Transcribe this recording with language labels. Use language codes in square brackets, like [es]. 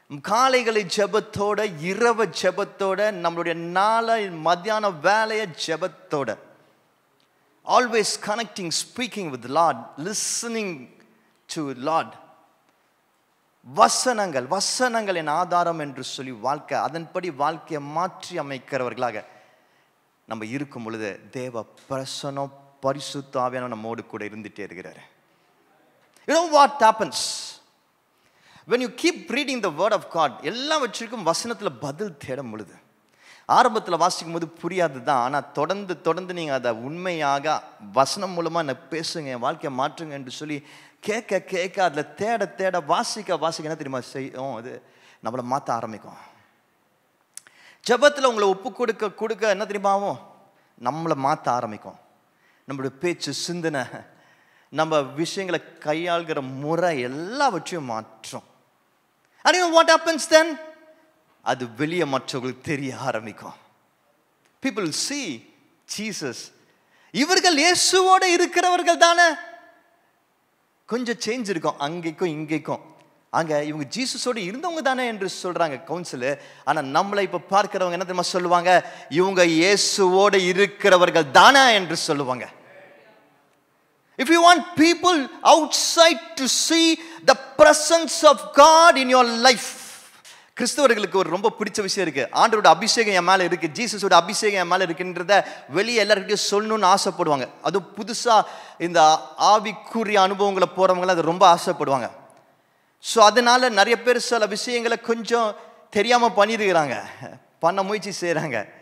[ta] காலைகளை ஜெபத்தோட, இரவு ஜெபத்தோட, நம்மளுடைய நாளை மத்தியான வேலையை ஜெபத்தோட, [en] Always connecting, speaking with Lord, listening to Lord. [ta] வசனங்கள் என் ஆதாரம் என்று சொல்லி வாழ்க்கை, அதன்படி வாழ்க்கையை மாற்றி அமைக்கிறவர்களாக நம்ம இருக்கும் பொழுது தேவ பிரசன்னம், பரிசுத்த ஆவியானவர் நம்மோடு கூட இருந்துட்டே இருக்கிறார். [en] You know what happens when you keep reading the word of God? [ta] எல்லாவற்றிற்கும் வசனத்தில் பதில் தேடும் பொழுது, ஆரம்பத்தில் வாசிக்கும் போது புரியாது தான், ஆனால் தொடர்ந்து நீங்கள் அதை உண்மையாக வசனம் மூலமாக என்ன பேசுங்க, என் வாழ்க்கையை மாற்றுங்க என்று சொல்லி கேட்க அதில் தேட வாசிக்க என்ன தெரியுமா செய்யும்? அது நம்மளை மாற்ற ஆரம்பிக்கும். ஜெபத்தில் உங்களை ஒப்பு கொடுக்க என்ன தெரியுமாவும்? நம்மளை மாற்ற ஆரம்பிக்கும். நம்மளுடைய பேச்சு, சிந்தனை, நம்ம விஷயங்களை கையாளுகிற முறை எல்லாவற்றையும் மாற்றும். [en] And you know what happens then? [ta] அது வெளியே மற்றவர்களுக்கு தெரிய ஆரம்பிக்கும். [en] People see Jesus. [ta] இவர்கள் இயேசுவோடு இருக்கிறவர்கள் தானே. கொஞ்சம் சேஞ்ச் இருக்கும் அங்கேக்கும் இங்கேக்கும். அங்கே இவங்க ஜீசஸோடு இருந்தவங்க தானே என்று சொல்கிறாங்க கவுன்சிலு. ஆனால் நம்மளை இப்போ பார்க்கிறவங்க என்ன தெரியுமா சொல்லுவாங்க? இவங்க இயேசுவோடு இருக்கிறவர்கள் தானே என்று சொல்லுவாங்க. [en] If you want people outside to see the presence of God in your life, [ta] கிறிஸ்தவர்களுக்கு ஒரு ரொம்ப பிடிச்ச விஷயம் இருக்கு. ஆண்டவரோட அபிஷேகம் என் மேலே இருக்கு, ஜீசஸோட அபிஷேகம் என் மேலே இருக்குன்றத வெளியே எல்லாருக்கிட்டையும் சொல்லணும்னு ஆசைப்படுவாங்க. அதுவும் புதுசாக இந்த ஆவிக்குரிய அனுபவங்களை போகிறவங்களாம் அது ரொம்ப ஆசைப்படுவாங்க. ஸோ அதனால நிறைய பேர் சில விஷயங்களை கொஞ்சம் தெரியாமல் பண்ணியிருக்கிறாங்க, பண்ண முயற்சி செய்கிறாங்க.